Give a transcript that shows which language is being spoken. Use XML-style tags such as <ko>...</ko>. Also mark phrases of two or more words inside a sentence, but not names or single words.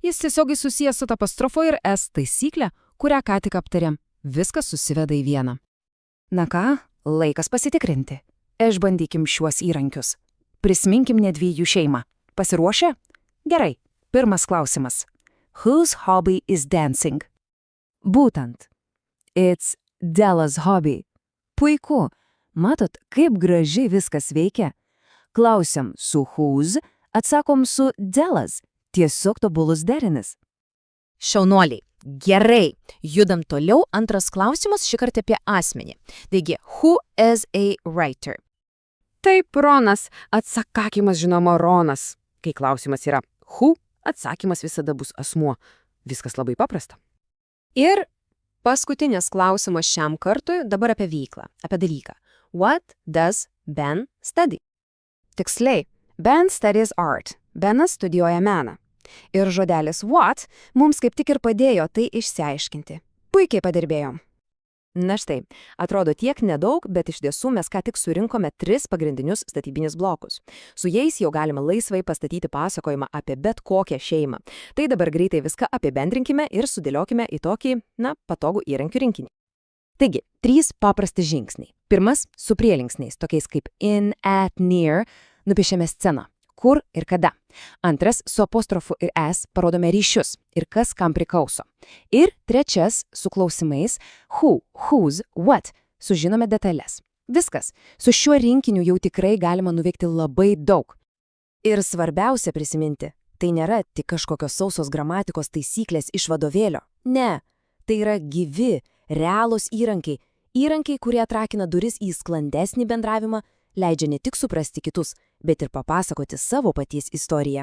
<lt>Jis tiesiogiai susijęs su apostrofo ir S taisyklė, kurią ką tik aptarėm. Viskas susiveda į vieną. Na ką, laikas pasitikrinti. Išbandykim šiuos įrankius. Prisiminkim nedviejų šeimą. Pasiruošę? Gerai. Pirmas klausimas.</lt> <en>Whose hobby is dancing? Būtent. It's Della's hobby.</en> <lt>Puiku. Matot, kaip gražiai viskas veikia? Klausiam su whose, atsakom su Della's. Tiesiog tobulus derinis. Šaunuoliai. Gerai. Judam toliau. Antras klausimas šįkart apie asmenį. Taigi,</lt> <en>who is a writer?</en> <lt>Taip, Ronas. Atsakymas žinoma Ronas. Kai klausimas yra who, atsakymas visada bus asmuo. Viskas labai paprasta. Ir paskutinis klausimas šiam kartui dabar apie veiklą, apie dalyką.</lt> <en>What does Ben study? Tiksliai, Ben studies art.</en> <lt>Benas studijuoja meną. Ir žodelis what mums kaip tik ir padėjo tai išsiaiškinti. Puikiai padirbėjom. Na štai, atrodo tiek nedaug, bet iš tiesų mes ką tik surinkome 3 pagrindinius statybinius blokus. Su jais jau galima laisvai pastatyti pasakojimą apie bet kokią šeimą. Tai dabar greitai viską apibendrinkime ir sudėliokime į tokį, patogų įrankių rinkinį. Taigi, 3 paprasti žingsniai. Pirmas – su prielinksniais, tokiais kaip</lt> <en>in, at, near,</en> <lt>nupiešėme sceną. Kur ir kada. Antras, su apostrofu ir s parodome ryšius ir kas kam priklauso. Ir trečias, su klausimais</lt> <en>who, whose, what,</en> <lt>sužinome detalės. Viskas. Su šiuo rinkiniu jau tikrai galima nuveikti labai daug. Ir svarbiausia prisiminti, tai nėra tik kažkokios sausos gramatikos taisyklės iš vadovėlio. Ne, tai yra gyvi, realūs įrankiai. Įrankiai, kurie atrakina duris į sklandesnį bendravimą, leidžia ne tik suprasti kitus, bet ir papasakoti savo paties istoriją.</lt>